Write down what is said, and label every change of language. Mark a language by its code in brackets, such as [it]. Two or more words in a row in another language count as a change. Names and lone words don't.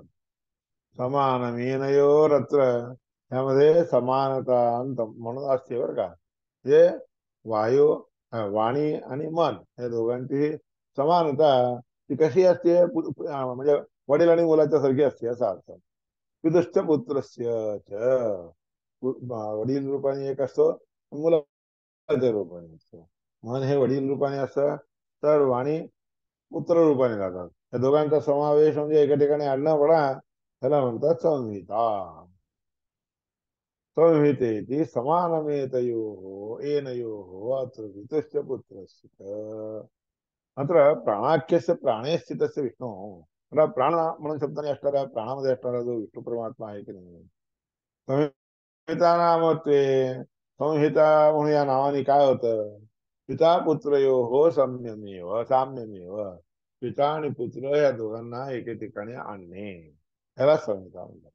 [mr] समानमेनयोरत्र त्यामध्ये समानता म्हणून असते बरं का. जे वायू वाणी आणि मन या दोघांची समानता ती कशी असते? म्हणजे वडील आणि मुलाच्या सारखी असते असा अर्थ. [sa] पितुश्च पुत्रस्य च. [mr] वडील रूपाने एक असतो, मुलाच्या रूपाने असतो. मन हे वडील रूपाने असतं, तर वाणी पुत्र रूपाने जातात. या दोघांचा समावेश म्हणजे एका ठिकाणी आणणं पडा त्याला म्हणतात संहिता. [sa] संहितेति समानमेतयोः एनयोः अत्र वितस्य पुत्रस्य. मात्र प्राणाख्यस्य प्राणे स्थितस्य विष्णू. [mr] मला प्राण म्हणून शब्दाने असणारा प्राणामध्ये असणारा जो विष्णू परमात्मा आहे की नाही. [sa] संहिता नामत्वे. [mr] संहिता म्हणून या नावाने काय होतं? [sa] पिता पुत्रयोः साम्यमेव साम्यमेव. [mr] पिता आणि पुत्र या दोघांना एके ठिकाणी आणणे याला संहिता म्हणतात.